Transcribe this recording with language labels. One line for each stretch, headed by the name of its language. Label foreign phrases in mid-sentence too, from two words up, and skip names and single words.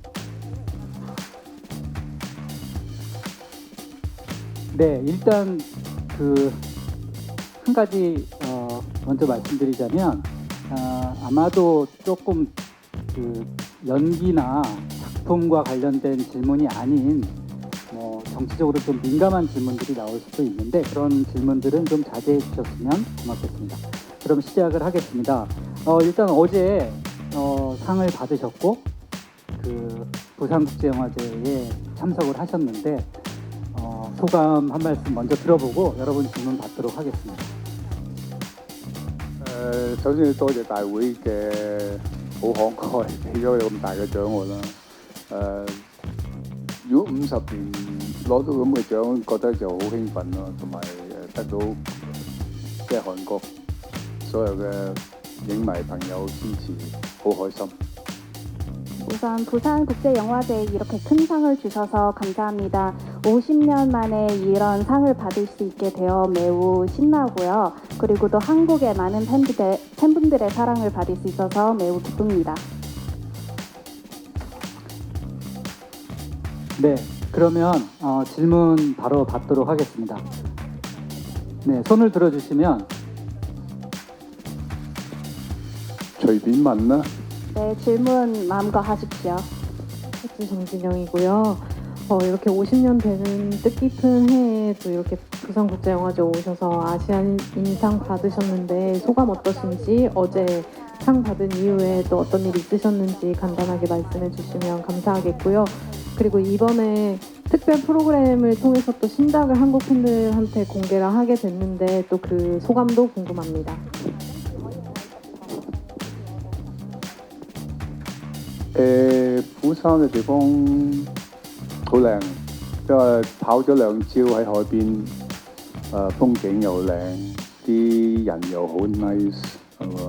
Korean: 네, 일단 한 가지 먼저 말씀드리자면 아마도 조금 연기나 작품과 관련된 질문이 아닌 정치적으로 좀 민감한 질문들이 나올 수도 있는데 그런 질문들은 좀 자제해 주셨으면 고맙겠습니다. 그럼 시작을 하겠습니다. 일단 어제 상을 받으셨고 부산국제영화제에 참석을 하셨는데 소감 한 말씀 먼저 들어보고 여러분 질문 받도록 하겠습니다.
Cantonese: 首先要多謝大會嘅好慷慨，俾咗咁大嘅獎我啦。如果50年攞到咁嘅獎，覺得就好興奮咯，同埋得到即係韓國所有嘅影迷朋友支持，好開心。
Korean: 우선 부산국제영화제에 이렇게 큰 상을 주셔서 감사합니다. 50년 만에 이런 상을 받을 수 있게 되어 매우 신나고요. 그리고 또 한국의 많은 팬분들의 사랑을 받을 수 있어서 매우 기쁩니다. 네, 그러면 질문 바로 받도록 하겠습니다. 네, 손을 들어주시면
Cantonese: 隨便問啦。
Korean: 네, 질문 마음껏 하십시오. 정진영이고요. 이렇게 50년 되는 뜻깊은 해에 또 이렇게 부산국제영화제 오셔서 아시안 인상 받으셨는데 소감 어떠신지, 어제 상 받은 이후에 또 어떤 일 있으셨는지 간단하게 말씀해 주시면 감사하겠고요. 그리고 이번에 특별 프로그램을 통해서 또 신작을 한국 팬들한테 공개를 하게 됐는데 또 그 소감도 궁금합니다.
Cantonese: 釜山嘅地方好靚，因為跑咗2朝喺海邊，風景又靚，啲人又好 nice， 係嘛？